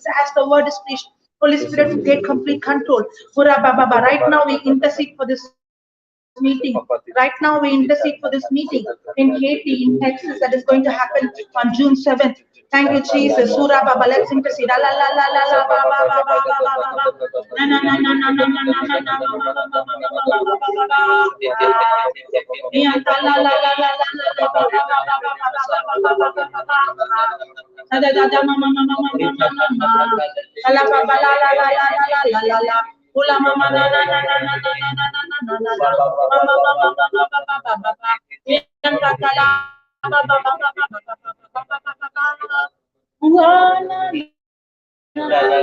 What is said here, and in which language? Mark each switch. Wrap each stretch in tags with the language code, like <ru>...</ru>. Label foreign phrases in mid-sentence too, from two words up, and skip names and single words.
<en>As the word is preached, Holy Spirit, to take complete control. Right now, we intercede for this meeting. Right now, we intercede for this meeting in Katy, in Texas, that is going to happen on June 7th. Thank you, Jesus. Surah Baba, let's intercede. La la la la la la ba ba ba ba ba ba ba ba. Na na na na na na na na na na ba ba ba ba ba ba ba ba. Ya la la la la la la la ba ba ba ba ba ba ba ba ba ba ba. Da da da ma ma ma ma ma ma ma ma. La ba ba la la la la la la la la. Ula mama na na na na na na na na na na na na. Mama mama mama mama mama mama. Yang kakala mama mama mama mama mama mama. Wana na</en>